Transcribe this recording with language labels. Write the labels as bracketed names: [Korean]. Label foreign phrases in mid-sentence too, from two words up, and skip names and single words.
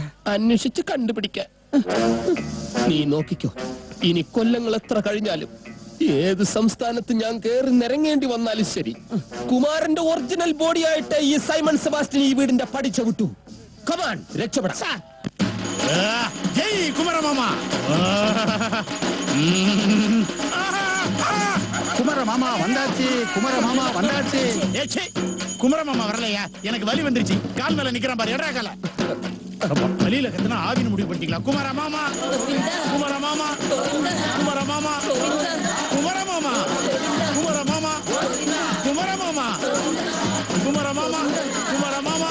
[Malayalam] അന്വേഷിച്ച് കണ്ടുപിടിക്കാൻ. നീ നോക്കിക്കോ, ഇനി കൊല്ലങ്ങൾ എത്ര കഴിഞ്ഞാലും ഏത് സംസ്ഥാനത്ത് ഞാൻ കേറി നിരങ്ങേണ്ടി വന്നാലും ശരി, കുമാരന്റെ ഒറിജിനൽ ബോഡി ആയിട്ട് ഈ സൈമൺ സെബാസ്റ്റ്യൻ ഈ വീടിന്റെ പഠിച്ച വിട്ടു. കമാൻ, രക്ഷപ്പെടാം. [Tamil] ஜெய் குமர மாமா. குமர மாமா வந்தாச்சு, குமர மாமா வந்தாச்சு. ஏச்சே, குமர மாமா வரலையா? எனக்கு வலி வந்துருச்சு. கால் மேல நிக்கிறான் பாரு, எடா கால. வலியில கத்துனா ஆவின்னு முடிவு பண்ணிட்டீங்களா? குமர மாமா, குமர மாமா, குமர மாமா, குமர மாமா, குமர மாமா, குமர மாமா, குமர மாமா, குமர மாமா.